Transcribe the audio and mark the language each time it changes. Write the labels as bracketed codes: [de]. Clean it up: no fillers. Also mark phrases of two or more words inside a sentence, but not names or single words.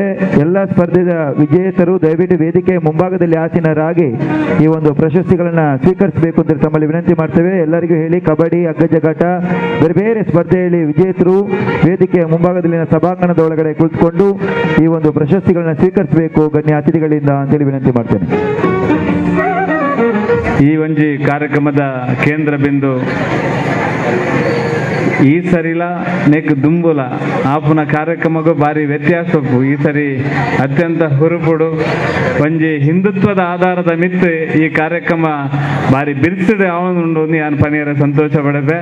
[kn] ಎಲ್ಲ ಸ್ಪರ್ಧೆಯ ವಿಜೇತರು ದಯವಿಟ್ಟು ವೇದಿಕೆ ಮುಂಭಾಗದಲ್ಲಿ ಆಸೀನರಾಗಿ ಈ ಒಂದು ಪ್ರಶಸ್ತಿಗಳನ್ನು ಸ್ವೀಕರಿಸಬೇಕು ಅಂತ ತಮ್ಮಲ್ಲಿ ವಿನಂತಿ ಮಾಡ್ತೇವೆ. ಎಲ್ಲರಿಗೂ ಹೇಳಿ, ಕಬಡ್ಡಿ, ಹಗ್ಗಜಗಾಟ, ಬೇರೆ ಬೇರೆ ಸ್ಪರ್ಧೆಯಲ್ಲಿ ವಿಜೇತರು ವೇದಿಕೆಯ ಮುಂಭಾಗದಲ್ಲಿನ ಸಭಾಂಗಣದ ಒಳಗಡೆ ಕುಳಿತುಕೊಂಡು ಈ ಒಂದು ಪ್ರಶಸ್ತಿಗಳನ್ನ ಸ್ವೀಕರಿಸಬೇಕು ಗಣ್ಯ ಅತಿಥಿಗಳಿಂದ ಅಂತೇಳಿ ವಿನಂತಿ ಮಾಡ್ತೇನೆ. [tcy] ಈ ಒಂಜಿ ಕಾರ್ಯಕ್ರಮದ ಕೇಂದ್ರ ಬಿಂದು ಈ ಸರಿಲ ನೆಕ್ ದುಂಬುಲ ಆಪುನ ಕಾರ್ಯಕ್ರಮಗೂ ಭಾರಿ ವ್ಯತ್ಯಾಸ ಉಪ್ಪು. ಈ ಸರಿ ಅತ್ಯಂತ ಹುರುಪುಡು ಒಂಜಿ ಹಿಂದುತ್ವದ ಆಧಾರದ ಮಿತ್ತು ಈ ಕಾರ್ಯಕ್ರಮ ಭಾರಿ ಬಿರ್ಸಿಡು ಅವನುಂಡು ನಾನು ಪನಿಯರ ಸಂತೋಷ ಪಡೆದೆ.